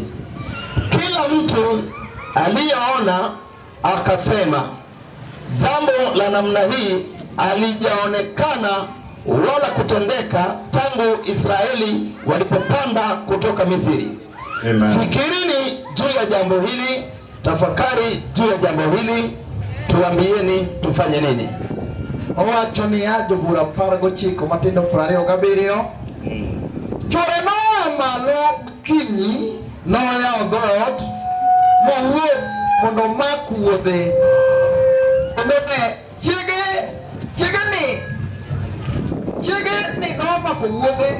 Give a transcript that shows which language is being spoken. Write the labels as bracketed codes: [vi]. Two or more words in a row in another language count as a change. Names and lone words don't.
[sw] Kila mtu aliyeona akasema, jambo la namna hii halijaonekana wala kutendeka tangu Israeli walipopanda kutoka Misri. Amen. Fikirini juu ya jambo hili, tafakari juu ya jambo hili, tuambieni tufanye nini? [luo] Owacho ni jobura 19 Matindo 27. Chore no malo kinyi no ya God mowuok mondo mak wuodhe. Onote chiege ni no mako wuodhe.